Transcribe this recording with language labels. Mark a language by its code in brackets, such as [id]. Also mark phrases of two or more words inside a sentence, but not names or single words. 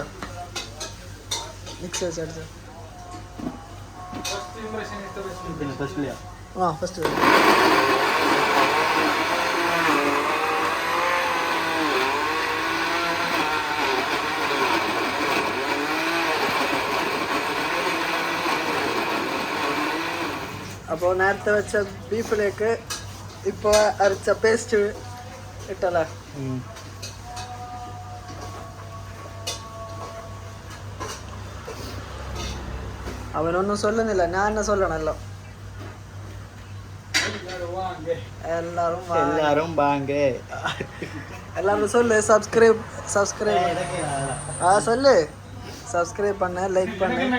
[ml] മിക്സ് വെച്ച് അടിച്ച ഫസ്റ്റ് അപ്പോൾ നേരത്തെ വെച്ച ബീഫിലേക്ക് ഇപ്പോൾ അരച്ച പേസ്റ്റ് ഇട്ടല്ലേ? അവനൊന്നും ചൊല്ലുന്നില്ല, ഞാൻ എന്നെ ചൊല്ലണല്ലോ. [ta] எல்லாரும் சொல்லு. சப்ஸ்கிரைப் சொல்லு. சப்ஸ்கிரைப் பண்ண, லைக் பண்ண.